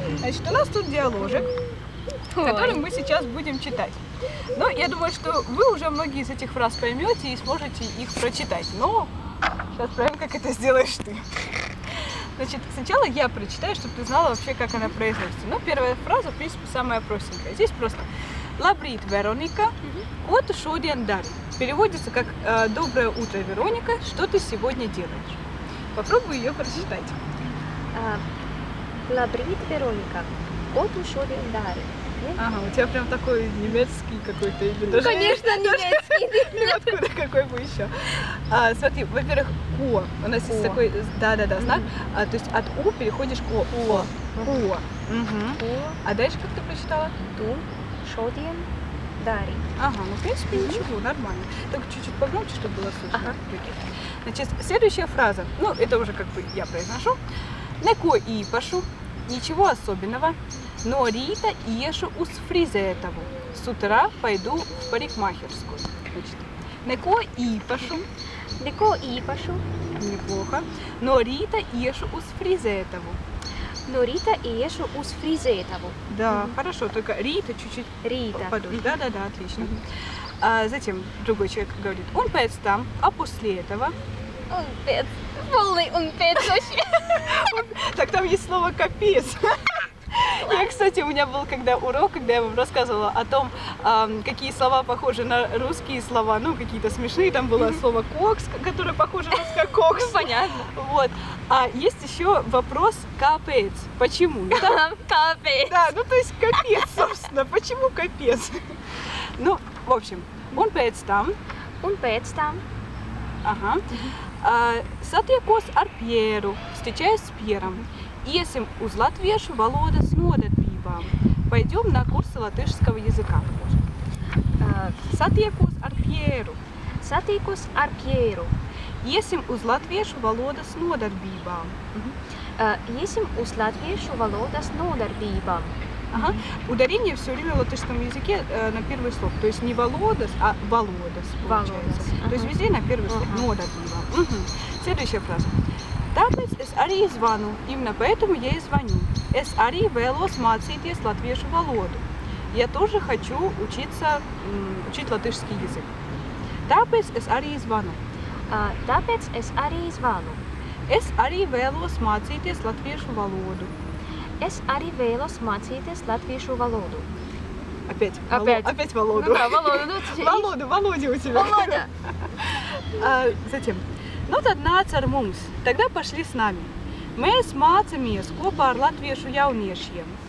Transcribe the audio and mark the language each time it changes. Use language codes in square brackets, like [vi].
[ru] Значит, у нас тут диаложик, который мы сейчас будем читать. Но я думаю, что вы уже многие из этих фраз поймете и сможете их прочитать. Но сейчас проверим, как это сделаешь ты. Значит, сначала я прочитаю, чтобы ты знала вообще, как она произносится. Первая фраза, в принципе, самая простенькая. Здесь просто [lv] «Labrīt, Veronika, ko tu šodien dari?» [ru] Переводится как «Доброе утро, Вероника, что ты сегодня делаешь?» Попробуй ее прочитать. [lv] Labrīt, Veronika, ko tu šodien dari? [ru] Ага, у тебя прям такой немецкий какой-то или даже... Конечно, немецкий. Откуда какой бы еще? Смотри, во-первых, «о». У нас есть такой, знак. То есть от «у» переходишь к «о». «О». А дальше как ты прочитала? [lv] Tu šodien dari. [ru] Ага, в принципе, ничего, нормально. Только чуть-чуть погромче, чтобы было слышно. Значит, следующая фраза. Это уже как бы я произношу. [lv] Neko īpašu, [ru] ничего особенного. [lv] Но Рита iešu uz frizētavu. [ru] С утра пойду в парикмахерскую. Значит, [lv] neko īpašu. Neko īpašu. [ru] Неплохо. [lv] Но Рита iešu uz frizētavu. No rīta iešu uz frizētavu. [ru] Да, хорошо, только Рита чуть-чуть подольше. Да, отлично. Затем другой человек говорит, [lv] un pēc tam, [ru] а после этого. [lv] Un pēc, [ru] полный [lv] un pēc [ru] вообще. Так там есть слово «капец». Кстати, у меня был урок, когда я вам рассказывала о том, какие слова похожи на русские слова, какие-то смешные, там было слово «кокс», которое похоже на русское «кокс». Понятно. Вот. А есть еще вопрос «капец». Почему? Капец. Да, то есть капец, собственно. Почему капец? В общем, [lv] un pēc tam. Un pēc tam. Ага. Satiekos ar Pjeru. [ru] Встречаюсь с Пьером. [lv] Iesim uz latviešu valodas nodarbībām. [ru] Пойдем на курсы латышского языка. [lv] Satiekos ar Pjeru. Satiekos ar Pjeru. Iesim uz latviešu valodas nodarbībām. Iesim uz latviešu valodas nodarbībām. [ru] Ага. Ударение все время в латышском языке на первый слог. То есть не володас, а володас получается. То есть везде на первый слог. Нодarbībām. Следующая фраза. [lv] Tāpēc es arī zvanu, [ru] именно поэтому я и звоню. [lv] Es arī vēlos mācīties latviešu valodu. [ru] Я тоже хочу учить латышский язык. [lv] Tāpēc es arī zvanu. Tāpēc es arī zvanu. Es arī vēlos mācīties latviešu valodu. Es arī vēlos mācīties latviešu valodu. [ru] Опять Володу. Да, Володу. Володя у тебя. Володя. Затем. [lv] Tad nāc ar mums, [ru] тогда пошли с нами. [lv] Mēs mācāmies kopā ar latviešu jauniešiem.